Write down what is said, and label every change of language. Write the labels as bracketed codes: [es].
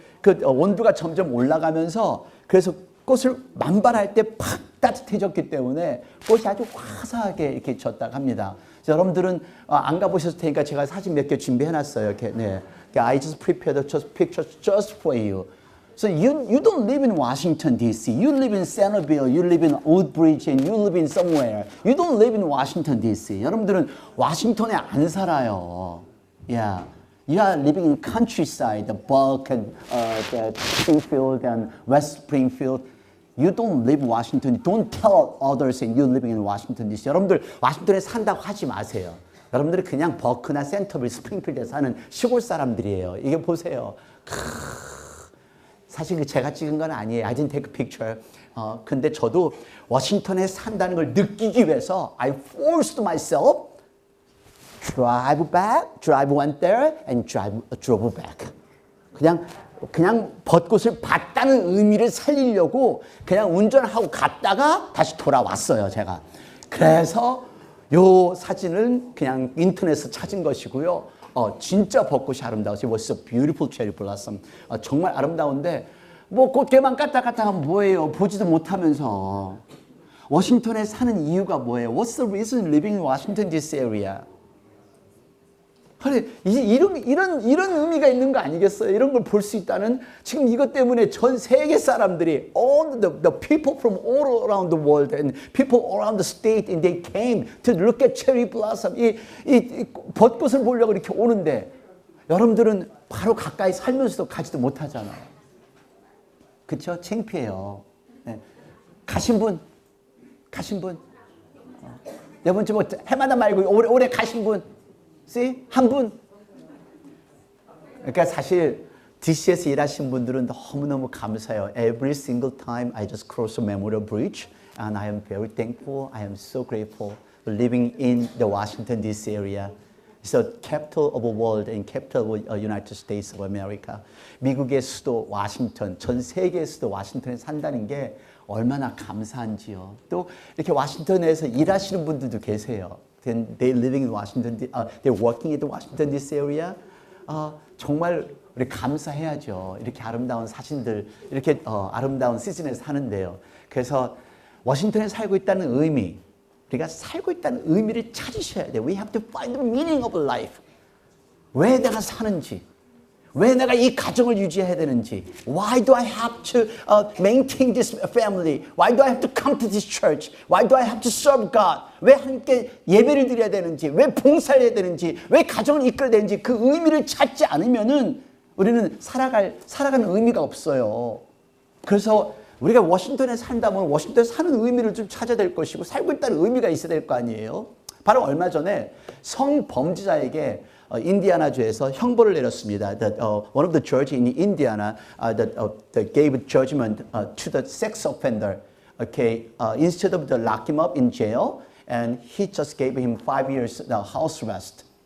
[ko] 그 온도가 점점 올라가면서 그래서 꽃을 만발할 때 팍 따뜻해졌기 때문에 꽃이 아주 화사하게 이렇게 졌다고 합니다. 여러분들은 안 가보셨을 테니까 제가 사진 몇 개 준비해놨어요. 이렇게, 네. [en] I just prepared just pictures just for you. So you don't live in Washington, D.C. You live in Centerville, you live in Woodbridge, and you live in somewhere. You don't live in Washington, D.C. [ko] 여러분들은 와싱턴에 안 살아요. [en] Yeah. You are living in countryside, the Buck and the Springfield and West Springfield. You don't live in Washington. Don't tell others that you're living in Washington, D.C. [ko] 여러분들 와싱턴에 산다고 하지 마세요. 여러분들은 그냥 버크나 센터빌, 스프링필드에 사는 시골 사람들이에요. 이게 보세요. 사실 제가 찍은 건 아니에요. [en] I didn't take a picture. [ko] 근데 저도 워싱턴에 산다는 걸 느끼기 위해서 [en] I forced myself drive back, drive went there, and drove back. [ko] 그냥 벚꽃을 봤다는 의미를 살리려고 그냥 운전하고 갔다가 다시 돌아왔어요, 제가. 그래서 요 사진은 그냥 인터넷에서 찾은 것이고요. 진짜 벚꽃이 아름다웠어요. [en] It was a beautiful cherry blossom. [ko] 정말 아름다운데 뭐 꽃게만 까딱까딱 하면 뭐예요? 보지도 못하면서. 워싱턴에 사는 이유가 뭐예요? [en] What's the reason living in Washington DC area? [ko] 그래, 이런 의미가 있는 거 아니겠어요? 이런 걸 볼 수 있다는 지금 이것 때문에 전 세계 사람들이 [en] all the people from all around the world and people around the state and they came to look at cherry blossom [ko] 이 벚꽃을 보려고 이렇게 오는데 여러분들은 바로 가까이 살면서도 가지도 못하잖아요. 그렇죠? 창피해요. 네. 가신 분 여러분 좀 해마다 말고 올해 가신 분 [en] See? [ko] 한 분. 그러니까 사실 DC에서 일하신 분들은 너무너무 감사해요. [en] Every single time I just cross a memorial bridge and I am very thankful. I am so grateful for living in the Washington DC area. It's the capital of the world and capital of the United States of America. [ko] 미국의 수도 워싱턴, 전 세계의 수도 워싱턴에 산다는 게 얼마나 감사한지요. 또 이렇게 워싱턴에서 일하시는 분들도 계세요. [en] Then they're living in Washington, they're working in the Washington DC area. [ko] 정말 우리 감사해야죠. 이렇게 아름다운 사진들, 이렇게 아름다운 시즌에 사는데요. 그래서 워싱턴에 살고 있다는 의미, 우리가 살고 있다는 의미를 찾으셔야 돼요. [en] We have to find the meaning of life. [ko] 왜 내가 사는지, 왜 내가 이 가정을 유지해야 되는지, [en] Why do I have to maintain this family? Why do I have to come to this church? Why do I have to serve God? [ko] 왜 함께 예배를 드려야 되는지, 왜 봉사를 해야 되는지, 왜 가정을 이끌어야 되는지 그 의미를 찾지 않으면은 우리는 살아가는 의미가 없어요. 그래서 우리가 워싱턴에 산다면 워싱턴에 사는 의미를 좀 찾아야 될 것이고 살고 있다는 의미가 있어야 될 거 아니에요. 바로 얼마 전에 성범죄자에게 인디아나주에서 형벌을 내렸습니다. [en] One of the judges in Indiana that gave judgment to the sex offender. Okay, instead of lock him up in jail, and he just gave him 5 years house arrest.